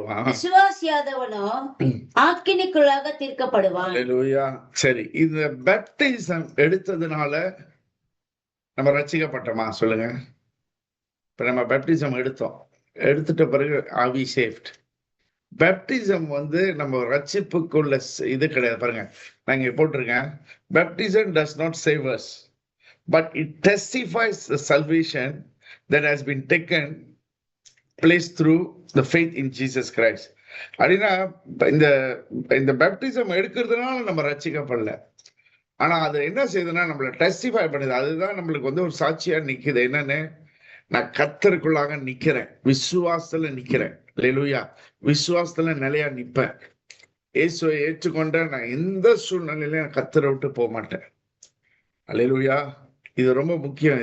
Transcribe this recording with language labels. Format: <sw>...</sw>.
<ta>விசுவாசியாதவனோ ஆக்கினிக்குள்ளாக தீர்க்கப்படுவான். சரி, இந்த பேப்டிசம் எடுத்ததுனால நம்ம ரட்சிக்கப்பட்டோமா? சொல்லுங்க. இப்ப நம்ம பேப்டிசம் எடுத்துட்ட பிறகு</ta> <en>Are we saved?</en> <ta>பேப்டிசம் நம்ம ரட்சிப்புக்குள்ள இது கிடையாது. பாருங்க, நான் இங்க போட்டிருக்கேன்,</ta> <en>Baptism does not save us, but it testifies the salvation that has been taken place through the faith in Jesus Christ.</en> <ta>அப்படின்னா இந்த பேப்டிசம் எடுக்கிறதுனால நம்ம ரட்சிக்கப்படல. ஆனா அது என்ன செய்யுதுன்னா நம்மள டெஸ்டிஃபை பண்ணுது. அதுதான் நம்மளுக்கு ஒரு சாட்சியா நிக்குது. என்னன்னு, நான் கர்த்தருக்குள்ளாக நிக்கிறேன், விசுவாசத்துல நிக்கிறேன். அல்லேலூயா. விசுவாசத்துல நிலையா நிப்பேன். இயேசுவை ஏற்றுக்கொண்ட நான் எந்த சூழ்நிலையில கர்த்தரை விட்டு போக மாட்டேன். அல்லேலூயா. இது ரொம்ப முக்கியம்.</ta>